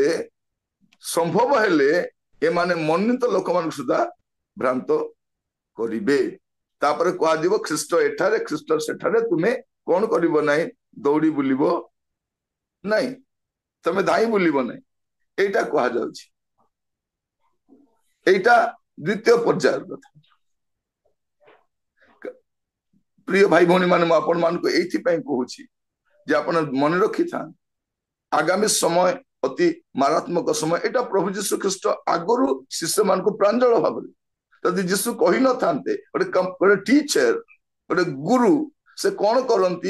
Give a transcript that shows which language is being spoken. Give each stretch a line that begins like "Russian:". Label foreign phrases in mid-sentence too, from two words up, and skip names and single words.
Odia: ସମ୍ଭବ ହେଲେ ଏମାନେ ମନୋନୀତ ଲୋକମାନଙ୍କୁ ସୁଦ୍ଧା ଭ୍ରାନ୍ତ କରିବେ। ତାପରେ କୁହାଯିବ ଖ୍ରୀଷ୍ଟ ଏଠାରେ ଖ୍ରୀଷ୍ଟ ସେଠାରେ ତୁମେ କଣ କରିବ ନାହିଁ? ଦୌଡ଼ି ବୁଲିବ ନାହିଁ, ତମେ ଧାଇଁ ବୁଲିବ ନାହିଁ, ଏଇଟା କୁହାଯାଉଛି। ଏଇଟା ଦ୍ୱିତୀୟ ପର୍ଯ୍ୟାୟର କଥା। ପ୍ରିୟ ଭାଇ ভଉଣୀ ମାନେ, ମୁଁ ଆପଣ ମାନଙ୍କୁ ଏଇଥିପାଇଁ କହୁଛି ଯେ ଆପଣ ମନେ ରଖିଥାନ୍ତି ଆଗାମୀ ସମୟ ଅତି ମାରାତ୍ମକ ସମୟ। ଏଇଟା ପ୍ରଭୁ ଯୀଶୁ ଖ୍ରୀଷ୍ଟ ଆଗରୁ ଶିଷ୍ୟମାନଙ୍କୁ ପ୍ରାଞ୍ଜଳ ଭାବରେ, ଯଦି ଯୀଶୁ କହିନଥାନ୍ତେ, ଗୋଟେ ଟିଚର, ଗୋଟେ ଗୁରୁ, ସେ କଣ କରନ୍ତି?